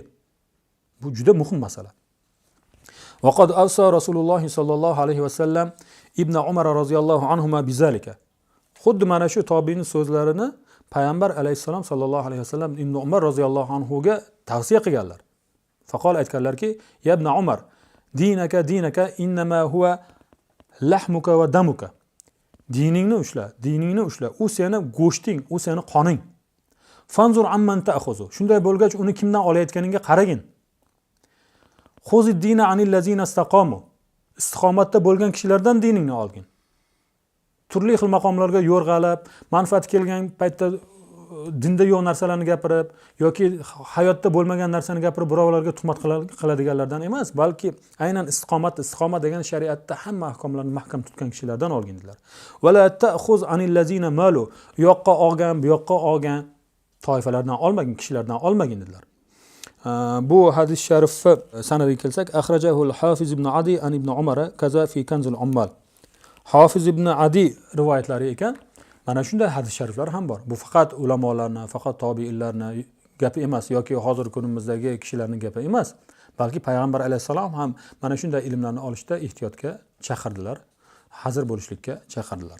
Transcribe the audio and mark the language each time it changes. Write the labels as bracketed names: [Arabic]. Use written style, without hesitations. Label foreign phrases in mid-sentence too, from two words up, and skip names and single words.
[Uzbek] Bu juda muhim masala. [Arabic] وقد أوصى رسول الله صلى الله عليه وسلم ابن عمر رضي الله عنهما بذلك. [Uzbek] Xuddi mana shu tobiin so'zlarini payg'ambar alayhisalom [Arabic] صلى الله عليه وسلم [Uzbek] Ibn Umar roziyallohu anhuga tavsiya qilganlar. Faqol aytganlarki, [Arabic] يا ابن عمر، دينك إنما هو لحمك ودمك. [Uzbek] Diningni ushla, u seni go'shting, u seni qoning. [Arabic] فانظر عمن تأخذ. [Uzbek] Shunday bo'lgach, uni kimdan olayotganingga qaragin. [Arabic] خذ الدين عن الذين استقاموا. [Uzbek] Istiqomatda bo'lgan kishilardan diningni olgin. Turli xil maqomlarga yo'rg'alab, manfaat kelgan paytda dinda yo'q narsalarni gapirib yoki hayotda bo'lmagan narsani gapirib birovlarga tuhmat qiladiganlardan emas, balki aynan istiqomat degan shariatda hamma ahkomlarni mahkam tutgan kishilardan olgindilar. [Arabic] ولا تأخذ عن الذين مالوا. [Uzbek] U yoqqa olgan, bu yoqqa olgan toifalardan olmagin, kishilardan olmagindilar. Bu hadis sharifni sanadiga kelsak, [Arabic] أخرجه الحافظ ابن عدي عن ابن عمر كذا في كنز العمال. [Uzbek] Hafiz ibn Adi rivoyatlari ekan. Mana shunday hadis shariflar ham bor. Bu faqat ulamolarning, faqat tobiinlarning gapi emas yoki hozirgi kunimizdagi kishilarning gapi emas, balki payg'ambar alayhisalom ham mana shunday ilmlarni olishda ehtiyotga chaqirdilar, hazir bo'lishlikka chaqirdilar.